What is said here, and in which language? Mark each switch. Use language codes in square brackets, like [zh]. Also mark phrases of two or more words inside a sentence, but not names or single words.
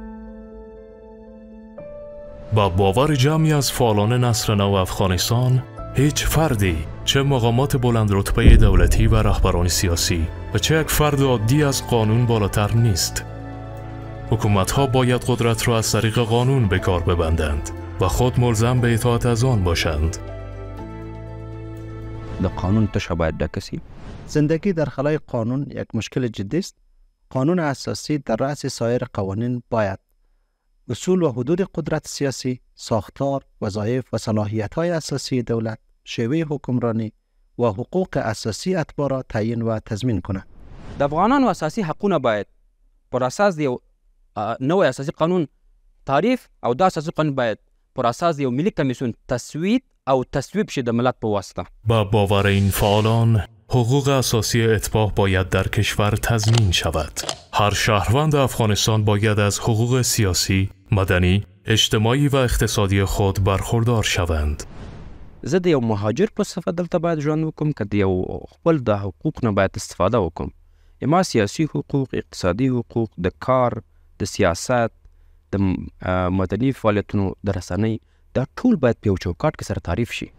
[fa] با باور جمعی از فعالان نسل نو افغانستان، هیچ فردی، چه مقامات بلند رتبه دولتی و رهبران سیاسی و چه یک فرد عادی از قانون بالاتر نیست. حکومت‌ها باید قدرت را از طریق قانون به کار ببندند و خود ملزم به اطاعت از آن باشند. [ps] د قانون تشه باید ډکه. [fa] زندگی در خلای قانون یک مشکل جدی است. قانون اساسی در رأس سایر قوانین باید اصول و حدود قدرت سیاسی، ساختار، وظایف و صلاحیت‌های اساسی دولت، شیوه حکمرانی و حقوق اساسی اتباع را تعیین و تضمین کند. [ps] د افغانانو اساسي حقونه باید پر اساس د نوې اساسي قانون تعریف او د اساسي قانون باید پر اساس د ملي کمیسیون تصویب او تصویب شي د ملت په واسطه. [fa] با باور این فعالان، حقوق اساسی اتباع باید در کشور تضمین شود. هر شهروند افغانستان باید از حقوق سیاسی، مدنی، اجتماعی و اقتصادی خود برخوردار شوند. [ps] زه د یو مهاجر په صفت دلته باید ژوند وکړم که د یو خپل د حقوق نه باید استفاده وکړم. ما سیاسي حقوق، اقتصادي حقوق، د کار، د سیاست، د مدني فعالیتونو، د رسنۍ، دا ټول باید په یو چوکاټ کې سره تعریف شي.